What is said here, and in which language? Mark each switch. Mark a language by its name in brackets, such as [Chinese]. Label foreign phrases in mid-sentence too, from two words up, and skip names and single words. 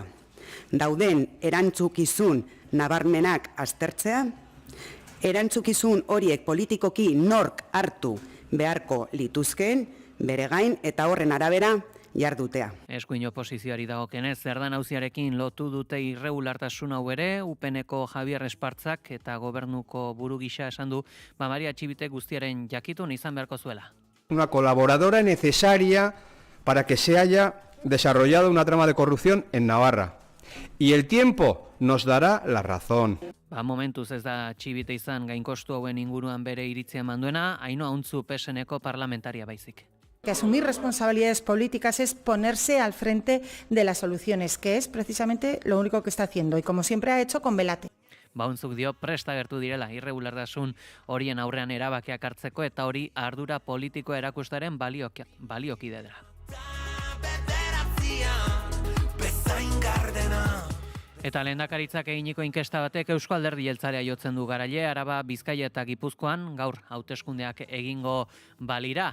[Basque] Dauden erantzukizun nabarmenak aztertzea, erantzukizun horiek politikoki nork hartu beharko lituzkeen, bere gain eta horren arabera jardutea. Eskuin oposizioari dagokenez, Zerdan auziarekin lotu dute irregulartasun hau ere, UPNeko Javier Espartzak eta gobernuko buru gisa esan du, Maria Txibite guztiaren jakitun izan beharko zuela. [Spanish] Una colaboradora necesaria para que se haya desarrollado una trama de corrupción en Navarra. Y el tiempo nos dará la razón. [Basque] Momentuz ez da Txibite izan gainkostu hauen inguruan bere iritzia manduena, Ainhoa Untzu PSNeko parlamentaria baizik. [Spanish] Que asumir responsabilidades políticas es ponerse al frente de las soluciones, que es precisamente lo único que está haciendo y como siempre ha hecho con Belate. [Basque] Untzuk dio presta agertu direla irregulartasun horien aurrean erabakiak hartzeko eta hori ardura politikoa erakustaren baliokide dela. Eta lehendakaritzak eginiko inkesta batek Eusko Alderdi Jeltzalea jotzen du garaile, Araba, Bizkaia eta Gipuzkoan gaur hauteskundeak egingo balira.